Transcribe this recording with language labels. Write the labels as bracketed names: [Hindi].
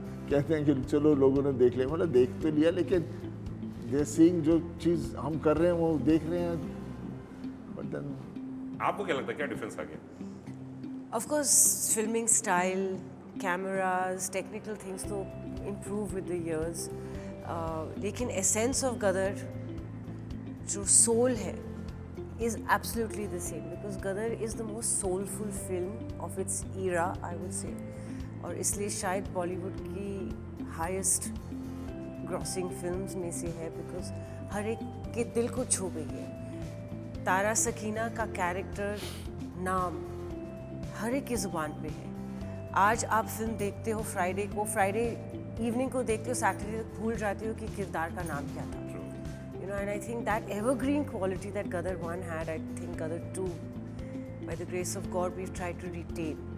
[Hindi] कहते हैं कि चलो लोगों ने देख लिया, मतलब देख तो लिया, लेकिन [English] they seeing [Hindi] जो चीज़ हम कर रहे हैं वो देख रहे हैं. [English] but then [Hindi] आपको क्या लगता है, क्या डिफरेंस आ गया? [English] Of course filming style, cameras, technical things तो improve with the years. लेकिन essence of Gadar, [Hindi] जो सोल है, [English] is absolutely the same because Gadar is the most soulful film of its era, I would say. [Hindi] और इसलिए शायद बॉलीवुड की highest grossing films में से है बिकॉज हर एक के दिल को छू गई है. तारा सकीना का कैरेक्टर, नाम हर एक की ज़ुबान पे है. आज आप फिल्म देखते हो फ्राइडे इवनिंग को देखते हो, सैटरडे तक भूल जाते हो कि किरदार का नाम क्या था. [English] You know, and I think that evergreen quality that Gadar 1 had, I think Gadar 2, by the grace of God, we've tried to retain.